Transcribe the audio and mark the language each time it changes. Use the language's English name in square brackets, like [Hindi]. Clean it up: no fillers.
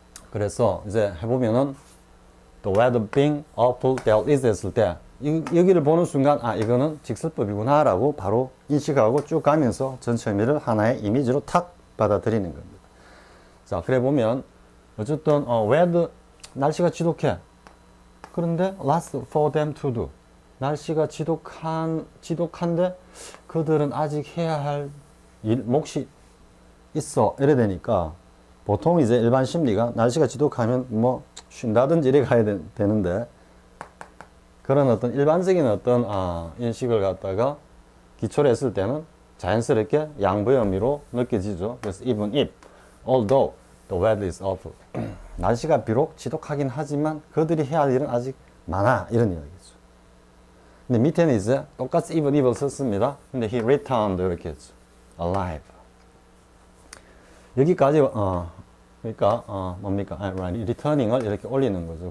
[Korean] 그래서 이제 해보면은 [English] the weather being awful that is [Korean] 했을 때 여기를 보는 순간 이거는 직설법이구나 라고 바로 인식하고 쭉 가면서 전체 의미를 하나의 이미지로 탁 받아들이는 겁니다. 자, 그래 보면 어쨌든 weather 날씨가 지독해. 그런데 [English] lots for them to do. [Korean] 날씨가 지독한데 그들은 아직 해야 할 몫이 있어. 이래 되니까 보통 이제 일반 심리가 날씨가 지독하면 뭐 쉰다든지 이래 가야 되는데 그런 어떤 일반적인 어떤 인식을 갖다가 기초로 했을 때는 자연스럽게 양보의 의미로 느껴지죠. 그래서 [English] even if, although the weather is awful. [Korean] 날씨가 비록 지독하긴 하지만 그들이 해야 할 일은 아직 많아 이런 이야기죠. 근데 밑에는 이제 똑같이 even if을 썼습니다. 근데 [English] he returned [Korean] 이렇게 했죠. [English] alive. [Korean] 여기까지 그러니까 뭡니까? returning을 이렇게 올리는 거죠.